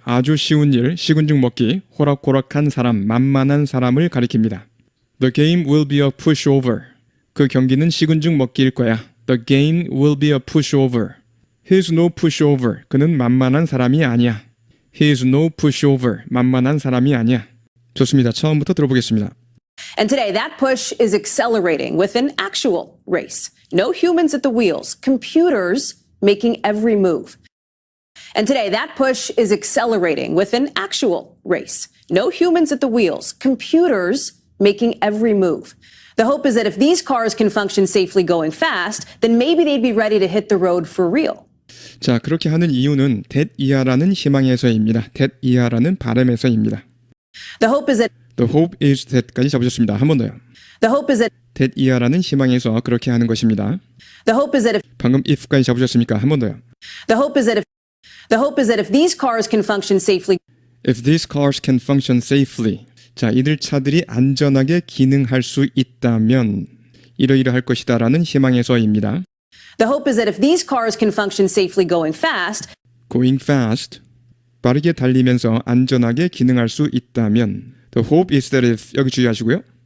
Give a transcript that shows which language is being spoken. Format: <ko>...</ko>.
<ko>아주 쉬운 일, 식은 죽 먹기. 호락호락한 사람, 만만한 사람을 가리킵니다.</ko> <en>The game will be a pushover.</en> <ko>그 경기는 식은 죽 먹기일 거야.</ko> <en>The game will be a pushover. He's no pushover.</en> <ko>그는 만만한 사람이 아니야.</ko> <en>He's no pushover.</en> <ko>만만한 사람이 아니야. 좋습니다. 처음부터 들어보겠습니다.</ko> <en>And today that push is accelerating with an actual race. No humans at the wheels, computers making every move. And today that push is accelerating with an actual race. No humans at the wheels, computers making every move. The hope is that if these cars can function safely going fast, then maybe they'd be ready to hit the road for real.</en> <ko>자, 그렇게 하는 이유는 that 이하라는 희망에서입니다. that 이하라는 바람에서입니다.</ko> <en>The hope is that The hope is that까지</en> <ko>잡으셨습니다. 한 번 더요.</ko> <en>The hope is that</en> <ko>that 이하라는 희망에서 그렇게 하는 것입니다.</ko> <en>The hope is that if</en> <ko>방금 if까지 잡으셨습니까? 한 번 더요.</ko> <en>The hope is that if these cars can function safely If these cars can function safely.</en> <ko>자, 이들 차들이 안전하게 기능할 수 있다면 이러이러할 것이다라는 희망에서입니다.</ko> <en>The hope is that if these cars can function safely going fast, Going fast.</en> <ko>빠르게 달리면서 안전하게 기능할 수 있다면</ko> <en>The hope is that if</en> <ko>여기 주의하시고요.</ko>